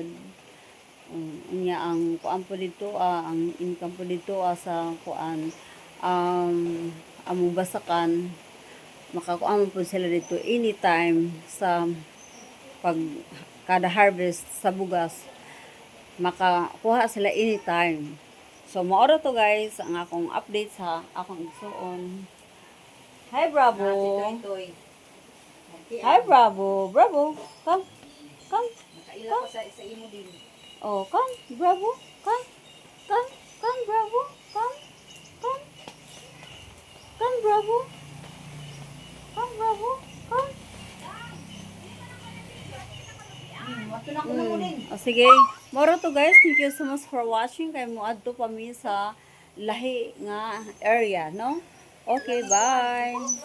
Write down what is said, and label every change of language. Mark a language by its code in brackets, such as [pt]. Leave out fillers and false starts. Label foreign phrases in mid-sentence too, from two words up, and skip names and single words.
[ceb] Unya ang kuan po dito, ang income po dito sa kuan, among basakan makakuha po sila dito anytime sa pag kada harvest sa bugas makakuha sila anytime. So maoro to guys ang akong update sa akong igsuon. [en] Hi Bravo. Hi Bravo. Come. [ceb] Nakaila ko sa imo din. [en] Come Bravo. Come Bravo. Come Bravo. Come Bravo. Come. Sige. [ceb] Moro to guys. [en] Thank you so much for watching. [ceb] Kay mo adto pa mi sa lahi nga area, no? [en] Okay, bye.